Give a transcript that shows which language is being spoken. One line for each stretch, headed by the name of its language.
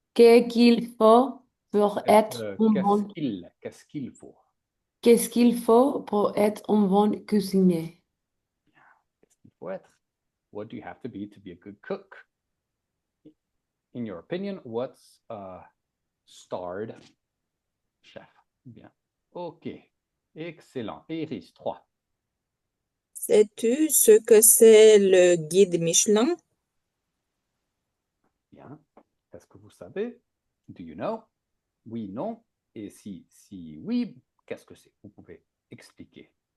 French: Qu'est-ce qu'il faut pour être un bon, qu'est-ce qu'il faut? qu'est-ce qu'il faut pour être un bon cuisinier? Qu'est-ce qu'il faut être?
English: What do you have to be a good cook? In your opinion, what's a starred chef?
French: Bien. OK. Excellent. Iris, 3. Sais-tu ce que c'est le guide Michelin? Bien. Est-ce que vous savez?
English: Do you know?
French: Oui, non. Et si oui, qu'est-ce que c'est? Vous pouvez expliquer.